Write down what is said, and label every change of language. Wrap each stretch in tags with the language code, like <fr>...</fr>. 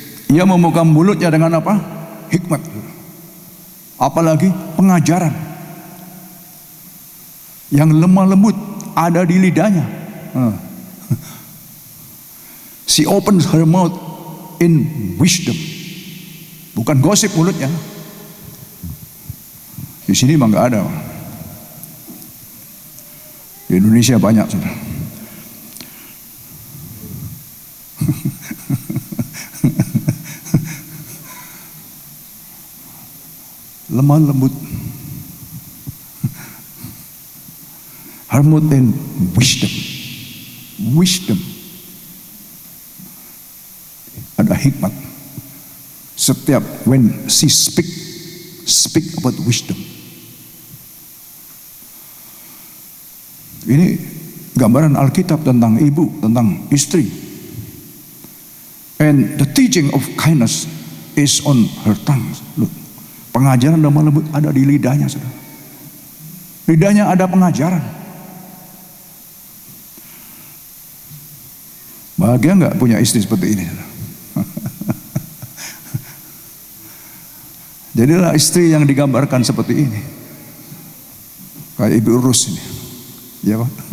<id>Ia membuka mulutnya dengan apa? Hikmat. Apalagi pengajaran. Yang lemah lembut ada di lidahnya.</id> <en>She opens her mouth in wisdom.</en> <id>Bukan gosip mulutnya. Di sini mah nggak ada. Di Indonesia banyak, saudara. Lemah lembut.</id> <en>Her mouth in wisdom. Wisdom.</en> <id>Ada hikmat.</id> <en>Setiap when she speak about wisdom.</en> <id>Ini gambaran Alkitab tentang ibu, tentang istri.</id> <en>And the teaching of kindness is on her tongue.</en> <id>Look, pengajaran lemah lembut ada di lidahnya, saudara. Lidahnya ada pengajaran. Bahagia nggak punya istri seperti ini? Jadilah istri yang digambarkan seperti ini. Kayak Ibu Rus ini. Ya Pak?</id>